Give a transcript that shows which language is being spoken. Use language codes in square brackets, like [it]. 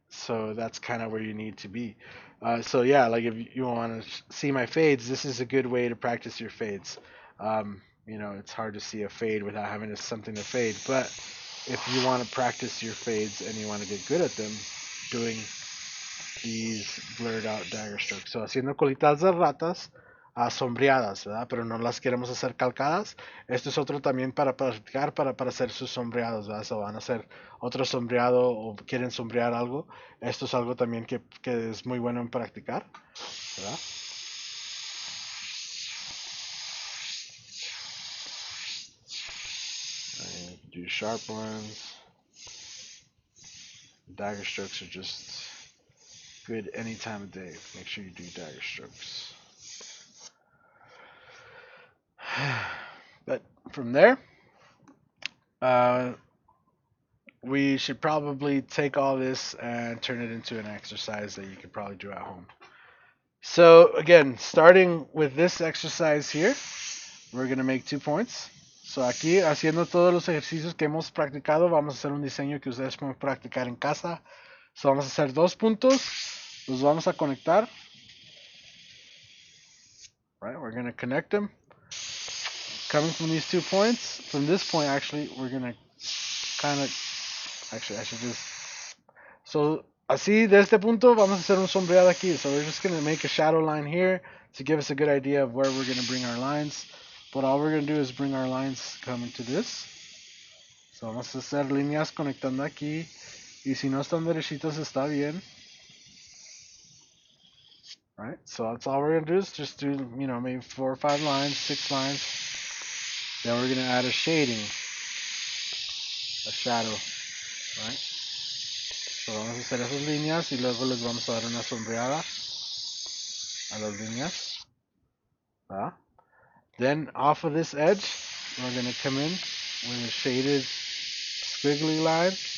[en] So that's kind of where you need to be. So yeah, like if you want to see my fades, this is a good way to practice your fades. It's hard to see a fade without having something to fade, but if you want to practice your fades and you want to get good at them, doing these blurred out dagger strokes. So [es] haciendo colitas de ratas, sombreadas, ¿verdad? Pero no las queremos hacer calcadas. Esto es otro también para practicar, para hacer sus sombreados, ¿verdad? So van a hacer otro sombreado o quieren sombrear algo. Esto es algo también que es muy bueno en practicar, ¿verdad? [en] Do sharp ones. Dagger strokes are just good any time of day. Make sure you do dagger strokes. But from there, uh, we should probably take all this and turn it into an exercise that you could probably do at home. So again, starting with this exercise here, we're going to make 2 points. [es] So aquí, haciendo todos los ejercicios que hemos practicado, vamos a hacer un diseño que ustedes pueden practicar en casa. So vamos a hacer 2 puntos, los vamos a conectar. [en] Right, we're going to connect them. Coming from these 2 points, from this point actually, we're going to kind of, actually I should just, so [es] así de este punto vamos a hacer un sombreado aquí. [en] So we're just going to make a shadow line here to give us a good idea of where we're going to bring our lines. But all we're going to do is bring our lines coming to this. [es] So vamos a hacer líneas conectando aquí. Y si no están derechitos está bien. [en] Right? So that's all we're going to do is just do, you know, maybe 4 or 5 lines, 6 lines. Then we're going to add a shading. A shadow. Right? [es] So vamos a hacer esas líneas y luego les vamos a dar una sombreada a las líneas. ¿Ah? [en] Then off of this edge, we're going to come in with a shaded squiggly line.